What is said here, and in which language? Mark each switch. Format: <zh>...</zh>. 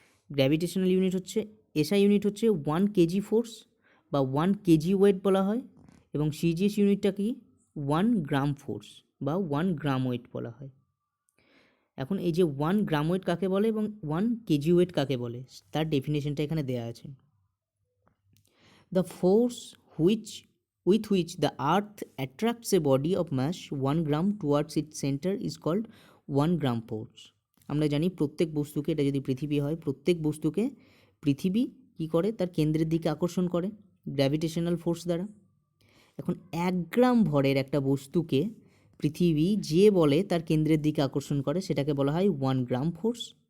<bn>Gravitational unit হচ্ছে, SI unit হচ্ছে 1 KG force বা 1 কেজি ওয়েট বলা হয়, এবং সিজিএস ইউনিটটা কি 1 গ্রাম ফোর্স বা 1 গ্রাম ওয়েট বলা হয়। এখন এই যে 1 গ্রাম ওয়েট কাকে বলে এবং 1 কেজি ওয়েট কাকে বলে, তার ডেফিনেশনটা এখানে দেওয়া আছে।</bn> <en>The force with which the earth attracts a body of mass 1 gram towards its center is called 1 gram force.</en> <bn>আমরা জানি প্রত্যেক বস্তুকে, এটা যদি পৃথিবী হয়, প্রত্যেক বস্তুকে পৃথিবী কি করে? তার কেন্দ্রের দিকে আকর্ষণ করে গ্র্যাভিটেশনাল ফোর্স দ্বারা। এখন 1 গ্রাম ভরের একটা বস্তুকে পৃথিবী যে বলে তার কেন্দ্রের দিকে আকর্ষণ করে, সেটাকে বলা হয় 1 গ্রাম ফোর্স।</bn>